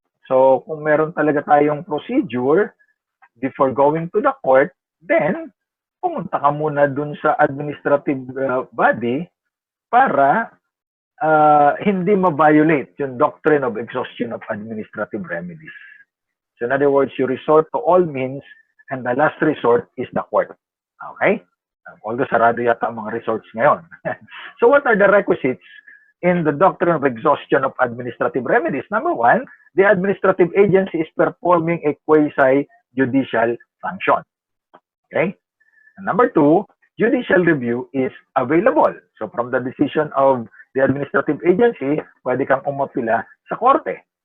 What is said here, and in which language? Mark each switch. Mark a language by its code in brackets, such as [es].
[en] So, [tl] kung meron talaga tayong [en] procedure before going to the court, then [tl] pumunta ka muna dun sa [en] administrative body para hindi ma-violate yung doctrine of exhaustion of administrative remedies. So in other words, you resort to all means and the last resort is the court. Okay? [tl] Although sarado yata ang mga resorts ngayon. [en] So what are the requisites in the doctrine of exhaustion of administrative remedies? Number one, the administrative agency is performing a quasi-judicial function. Okay? And number two, judicial review is available. So from the decision of the administrative agency, [tl] pwede kang umapila sa korte.